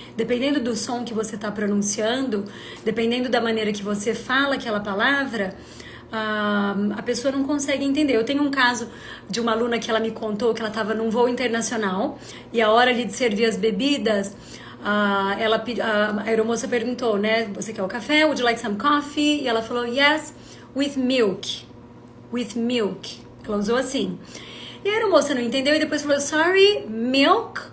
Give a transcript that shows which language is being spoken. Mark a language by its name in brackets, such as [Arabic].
[Portuguese] Dependendo do som que você está pronunciando, dependendo da maneira que você fala aquela palavra, a pessoa não consegue entender. Eu tenho um caso de uma aluna que ela me contou que ela estava num voo internacional e a hora ali de servir as bebidas, a aeromoça perguntou, né? Você quer o café? [English] Would you like some coffee? [Portuguese] E ela falou, [English] yes, with milk. With milk. [Portuguese] Ela usou assim. E a aeromoça não entendeu e depois falou, [English] sorry, milk?